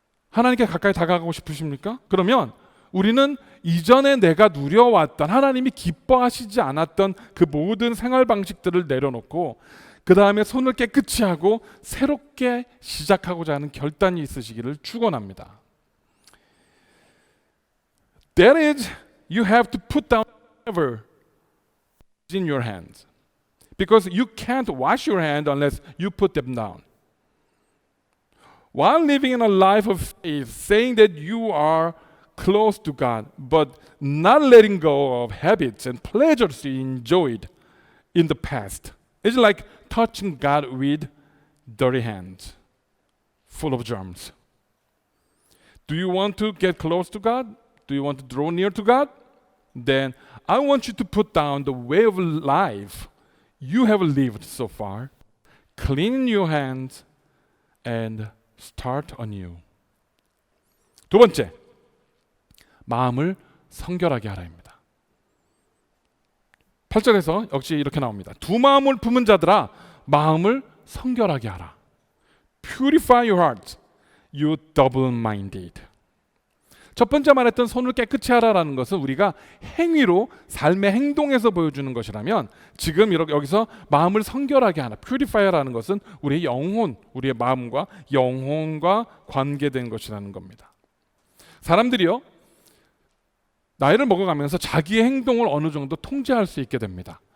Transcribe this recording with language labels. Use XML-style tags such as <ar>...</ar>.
<ko>하나님께 가까이 다가가고 싶으십니까? 그러면 우리는 이전에 내가 누려왔던 하나님이 기뻐하시지 않았던 그 모든 생활 방식들을 내려놓고 그 다음에 손을 깨끗이 하고 새롭게 시작하고자 하는 결단이 있으시기를 축원합니다.</ko> <en>That is, you have to put down whatever is in your hands, because you can't wash your hand unless you put them down. While living in a life of faith, saying that you are close to God, but not letting go of habits and pleasures you enjoyed in the past, it's like touching God with dirty hands, full of germs. Do you want to get close to God? Do you want to draw near to God? Then I want you to put down the way of life you have lived so far, clean your hands, and start anew.</en> <ko>두 번째, 마음을 성결하게 하라입니다. 8절에서 역시 이렇게 나옵니다. 두 마음을 품은 자들아, 마음을 성결하게 하라.</ko> <en>Purify your heart, you double-minded.</en> <ko>첫 번째 말했던 손을 깨끗이 하라라는 것은 우리가 행위로 삶의 행동에서 보여주는 것이라면 지금 여기서 마음을 성결하게 하라, purify라는 것은 우리의 영혼, 우리의 마음과 영혼과 관계된 것이라는 겁니다. 사람들이요, 나이를 먹어가면서 자기의 행동을 어느 정도 통제할 수 있게 됩니다.</ko>